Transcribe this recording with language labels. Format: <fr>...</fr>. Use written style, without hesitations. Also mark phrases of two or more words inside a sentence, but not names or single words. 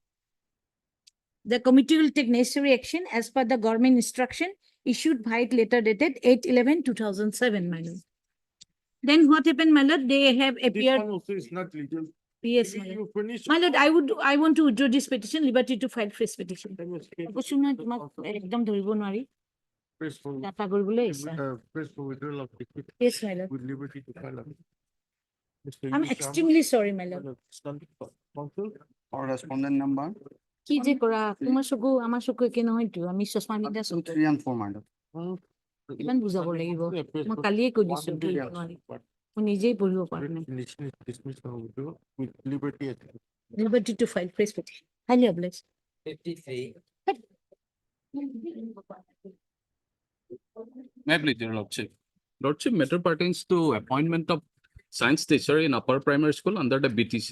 <en>The committee will take necessary action as per the government instruction issued by letter dated 8/11/2007, my lord. Then what happened, my lord? They have appeared. This one also is not legal. Yes, my lord. My lord, I want to withdraw this petition, liberty to file fresh petition.</en> <as>একদম ধৰিব নোৱাৰি। ডাটা কৰিবলৈ আহিছে।</as> <en>Press for withdrawal of liquid. Yes, my lord. With liberty to file. I'm extremely sorry, my lord. Correspondent number</en> <as>কি যে কৰা, তোমাৰ চকু আমাৰ চকু একে নহয়তো, আমি চশমা পিন্ধা</as> <en>2, 3 and 4, madam.</en> <as>ইমান বুজাব লাগিব। মই কালিয়ে কৈ দিছো নোৱাৰি। মই নিজেই পঢ়িব পৰা নাই।</as> <en>With liberty. Liberty to file fresh petition. Highly obliged. 53. May I please, your lordship? Lordship, matter pertains to appointment of science teacher in upper primary school under the BTC.</en>